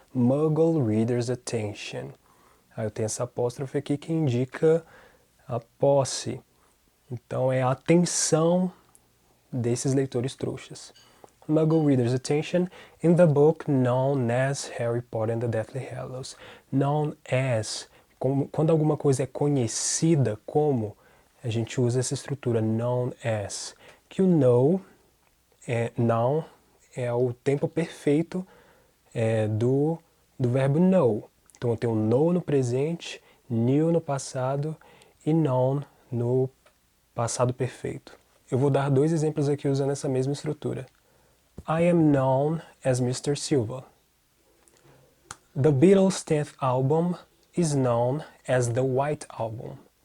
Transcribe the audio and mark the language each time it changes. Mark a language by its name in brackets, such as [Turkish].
[English] Muggle Readers' Attention. [Portuguese] Aí eu tenho essa apóstrofe aqui que indica a posse. Então, é a atenção desses leitores trouxas. [English] Muggle Readers' Attention in the book known as Harry Potter and the Deathly Hallows. Known as, [Portuguese] quando alguma coisa é conhecida como, a gente usa essa estrutura known as, que o know, noun, é o tempo perfeito do verbo know. Então eu tenho know no presente, knew no passado e known no passado perfeito. Eu vou dar 2 exemplos aqui usando essa mesma estrutura. [English] I am known as Mr. Silva. The Beatles' 10th album is known as the White Album.